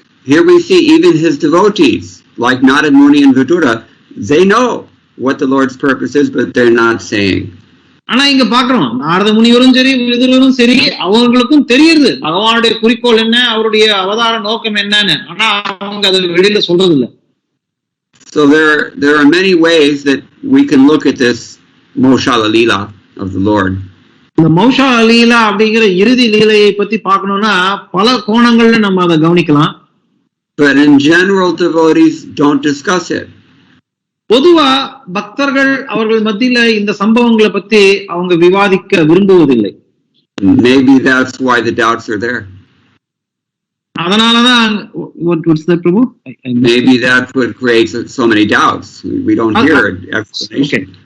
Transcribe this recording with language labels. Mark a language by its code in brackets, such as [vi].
[en] Here we see even his devotees, like Narad Muni and Vidura, they know what the Lord's purpose is, but they're not saying. [ta] ஆனா இங்க பாக்குறோம், நாரத முனிவரும் சரி, விதுரரும் சரி, அவங்களுக்கும் தெரியுது பகவானுடைய குறிக்கோள் என்ன, அவருடைய அவதார நோக்கம் என்னன்னு. ஆனா அவங்க அதை வெளியில சொல்றது இல்ல. [en] So there are many ways that we can look at this Moshala Leela of the Lord. [ta] இந்த மௌஷா லீலா அப்படிங்கிற இறுதி லீலையை பத்தி பார்க்கணும்னா பல கோணங்கள்ல நம்ம அதை கவனிக்கலாம். [en] But in general, devotees don't discuss it. [ta] பொதுவா பக்தர்கள் அவர்கள் மத்தியில இந்த சம்பவங்களை பத்தி அவங்க விவாதிக்க விரும்புவதில்லை. [en] Maybe that's why the doubts are there. [ta] அதனாலதான் [en] what's that, Prabhu? Maybe that's what creates so many doubts. We don't hear explanation.